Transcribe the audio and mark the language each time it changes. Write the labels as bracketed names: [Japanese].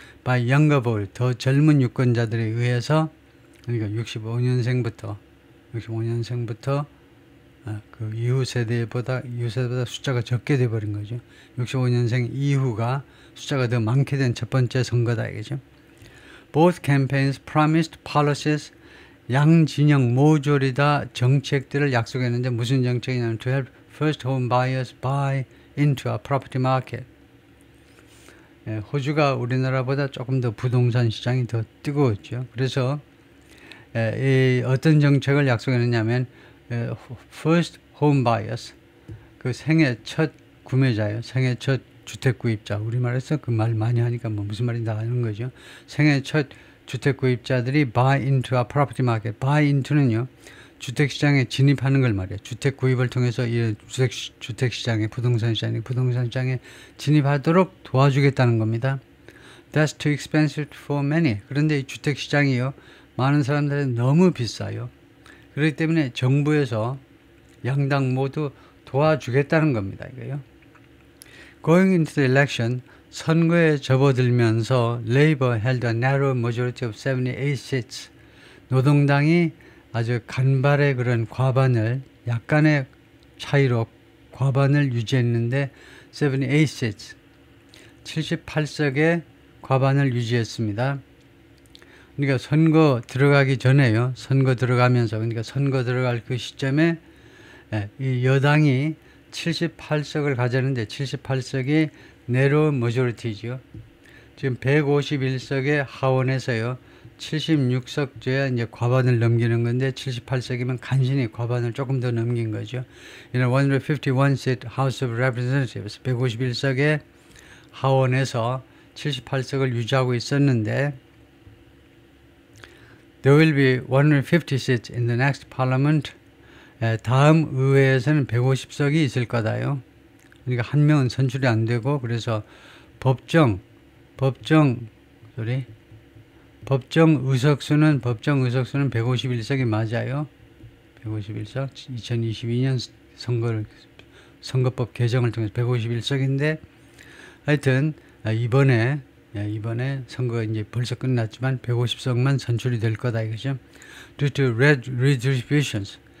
[English] by younger voters, [Korean] 더 젊은 유권자들에 의해서, 그러니까 65년생부터 그 이후 세대보다 숫자가 적게 돼버린 거죠. 65년생 이후가 숫자가 더 많게 된 첫 번째 선거다 이거죠. [English] Both campaigns promised policies. [Korean] 양 진영 모조리 다 정책들을 약속했는데 무슨 정책이냐면 [English] to help first home buyers buy into our property market. [Korean] 호주가 우리나라보다 조금 더 부동산 시장이 더 뜨거웠죠. 그래서 어떤 정책을 약속했느냐면 [English] first home buyers, [Korean] 그 생애 첫 구매자예요. 생애 첫 주택 구입자. 우리말에서 그 말 많이 하니까 뭐 무슨 말인지 다 아는 거죠. [English] 생애 첫 주택 구입자들이 buy into our property market. [Korean] buy into는요, 주택 시장에 진입하는 걸 말이에요. 주택 구입을 통해서 이 주택 시장에 부동산 시장에 진입하도록 도와주겠다는 겁니다. [English] That's too expensive for many. [Korean] 그런데 이 주택 시장이요, 많은 사람들은 너무 비싸요. 그렇기 때문에 정부에서 양당 모두 도와주겠다는 겁니다. 이거요. [English] Going into the election, [Korean] 선거에 접어들면서 [English] Labour held a narrow majority of 78 seats. [Korean] 노동당이 아주 간발의 그런 과반을, 약간의 차이로 과반을 유지했는데 [English] 78 seats, [Korean] 78석의 과반을 유지했습니다. 그러니까 선거 들어가기 전에요. 선거 들어가면서, 그러니까 선거 들어갈 그 시점에 이 여당이 78석을 가졌는데 78석이 내로 머저리티죠. 지금 151석의 하원에서요, 76석 줘야 이제 과반을 넘기는 건데 78석이면 간신히 과반을 조금 더 넘긴 거죠. [English] 151 seat House of Representatives, [Korean] 151석의 하원에서 78석을 유지하고 있었는데 [English] There will be 150 seats in the next parliament. [Korean] 다음 의회에서는 150석이 있을 거다요. 그러니까 한 명은 선출이 안 되고, 그래서 법정 의석수는 151석이 맞아요. 151석. 2022년 선거법 개정을 통해서 151석인데, 하여튼 이번에 선거가 이제 벌써 끝났지만 150석만 선출이 될 거다 이거죠. [English] Due to redistributions.